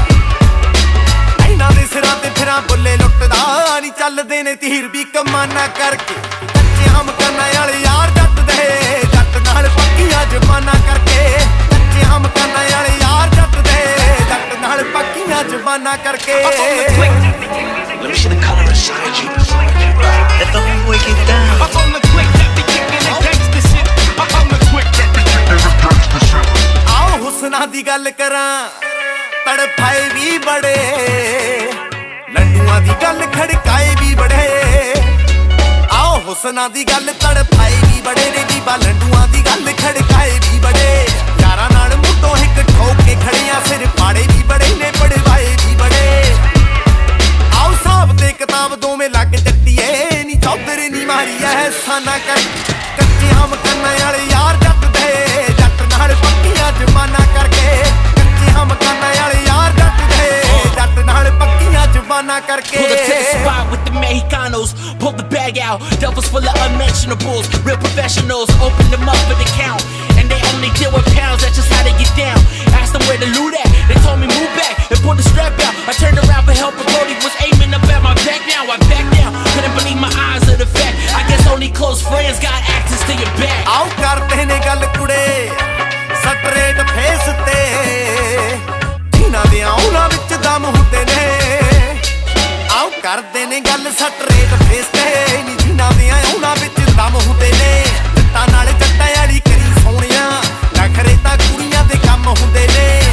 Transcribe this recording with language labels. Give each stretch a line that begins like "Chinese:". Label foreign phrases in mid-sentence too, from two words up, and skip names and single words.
Punjabi: ਇਹਨਾਂ ਦੇ ਸਿਰਾਂ ਤੇ ਫਿਰਾਂ ਬੁੱਲੇ ਲੁੱਟਦਾ ਨੀ ਚੱਲਦੇ ਨੇ ਤੀਰ ਵੀ ਕਮਾਨਾ ਕਰਕੇ ਕੱਚਿਆਂ ਮਕਾਨਾਂ ਵਾਲੇ ਯਾਰ ਜੱਟ ਦੇ ਜੱਟ ਨਾਲ ਪੱਕੀਆਂ ਜ਼ਬਾਨਾਂ ਕਰਕੇ ਕੱਚਿਆਂ ਮਕਾਨਾਂ ਵਾਲੇ ਯਾਰ ਜੱਟ ਦੇ ਜੱਟ ਨਾਲ ਪੱਕੀਆਂ ਜ਼ਬਾਨਾਂ ਕਰਕੇ
English: Let me see the color inside you. Let the homeboy get down. Up on the click that be kicking the gangsta shit. Up on the click that be kicking the gangsta shit.
Punjabi: ਆਓ ਹੁਸਨਾਂ ਦੀ ਗੱਲ ਕਰਾਂ ਤੜਫਾਏ ਵੀ ਬੜੇ ਲੰਡੂਆਂ ਦੀ ਗੱਲ ਖੜਕਾਏ ਵੀ ਬੜੇ ਆਓ ਹੁਸਨਾਂ ਦੀ ਗੱਲ ਤੜਫਾਏ ਵੀ ਬੜੇ ਨੇ ਬੀਬਾ ਲੰਡੂਆਂ ਦੀ ਗੱਲ ਖੜਕਾਏ ਵੀ ਬੜੇ ਯਾਰਾਂ ਨਾਲ ਮੁੱਢੋਂ ਇੱਕ ਠੋਕ ਕੇ ਖੜੀਆਂ ਸਿਰ ਪਾੜੇ ਵੀ ਬੜੇ ਨੇ ਪੜਵਾਏ ਵੀ ਬੜੇ ਆਓ ਹਿਸਾਬ ਤੇ ਕਿਤਾਬ ਦੋਵੇਂ ਲੱਗ ਜੱਟੀਏ ਨੀ ਚੌਧਰ ਨੀ ਮਾਰੀ ਐ ਸਾਨਾ ਕਰ ਕੱਚਿਆਂ ਮਕਾਨਾਂ ਵਾਲੇ ਯਾਰ ਜੱਟ ਦੇ ਜੱਟ ਨਾਲ ਪੱਕੀਆਂ ਜ਼ਬਾਨਾਂ ਕਰਕੇ ਕੱਚਿਆਂ ਮਕਾਨਾਂ ਵਾਲੇ ਯਾਰ ਜੱਟ ਦੇ ਜੱਟ ਨਾਲ ਪੱਕੀਆਂ ਜ਼ਬਾਨਾਂ ਕਰਕੇ
English: Pull up to the spot with the Mexicanos. Pull the bag out. Devils full of unmentionables. Real professionals. Open them up for the count. And they only deal with pounds. That's just how they get down. Asked them where the loot at. They told me move back and pull the strap out. I turned around for help, but Brody was aiming up at my back. Now I back down. Couldn't believe my eyes of the fact. I guess only close friends got access to your back.
Punjabi: ਆਓ ਕਰਦੇ ਨੇ ਗੱਲ ਕੁੜੇ
English: straight face
Punjabi: ਤੇ ਜਿਨ੍ਹਾਂ ਦੇ ਉਹਨਾਂ ਵਿੱਚ ਦਮ ਹੁੰਦੇ ਨੇ ਆਓ ਕਰਦੇ ਨੇ ਗੱਲ
English: straight face
Punjabi: ਤੇ ਨੀ ਜਿਨ੍ਹਾਂ ਦੇ ਉਹਨਾਂ ਵਿੱਚ ਦਮ ਹੁੰਦੇ ਨੇ ਜੱਟਾਂ ਨਾਲ ਜੱਟਾਂ ਵਾਲੀ ਕਰੀ ਸੋਹਣਿਆ ਨਖਰੇ ਤਾਂ ਕੁੜੀਆਂ ਦੇ ਕੰਮ ਹੁੰਦੇ ਨੇ